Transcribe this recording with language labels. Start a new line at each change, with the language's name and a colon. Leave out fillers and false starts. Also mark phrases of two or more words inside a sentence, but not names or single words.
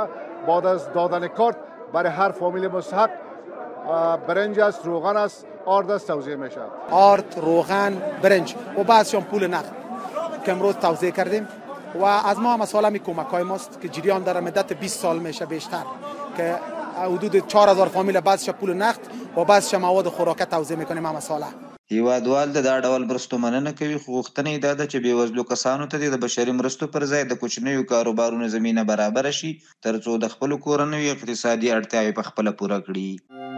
Persian: بعد از دادن کارت برای هر فامیل مستحق برنج است، روغن است، آرد است توزیع میشه. آرد، روغن، برنج و بعضشون پول نقد که امروز توزیع کردیم و از ما هم مسئله می کمک های ماست که جریان داره مدت 20 سال میشه بیشتر که حدود 4,000 فامیل بعضش پول نقد و بعضش مواد خوراکه توزیع میکنیم. هم مسئله
Pashto: هیوادوال د دا ډول مرستو مننه کوي، خو غوښتنه یې دا ده چې بېوزلو کسانو ته د بشري مرستو پر ځای د کوچنیو کاروبارونو زمینه برابره شي تر څو د خپلو کورنیو اقتصادي اړتیاوې په خپله پوره کړي.